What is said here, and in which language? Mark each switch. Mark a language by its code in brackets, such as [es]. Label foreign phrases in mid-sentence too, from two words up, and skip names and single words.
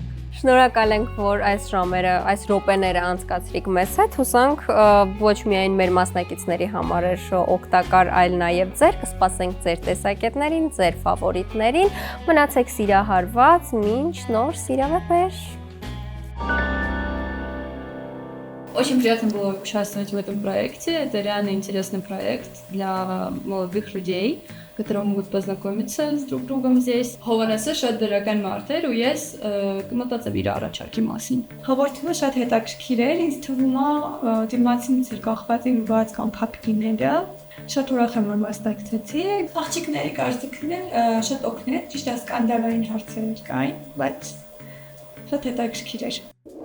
[hy] Շնորհակալ ենք, որ այս ժամերը, այս րոպեները անցկացրիք մեզ հետ, հուսանք ոչ միայն մեր մասնակիցների համար էր օգտակար, այլ նաև ձեր, կսպասենք ձեր տեսակետներին, ձեր ֆավորիտներին, մնացեք սիրահարված, մինչ нոր սիրավեպեր։ [ru] Очень приятно было участвовать в этом проекте. Это реально интересный проект для молодых людей, которые могут познакомиться с друг другом здесь. [hy] Հովհաննեսը շատ դրական մարդ էր ու ես կմտածեմ իր առաջարկի մասին։ Հաղորդումը շատ հետաքրքիր էր, ինձ թվում է դիմացինից էր կախված իմ բաց կամ փափկիները։ Շատ ուրախ եմ, որ մասնակցեցի։ Աղջիկների կարծիքն շատ օգնեց, ճիշտ է, սկանդալային հարցեր կային, բայց շատ հետաքրքիր էր։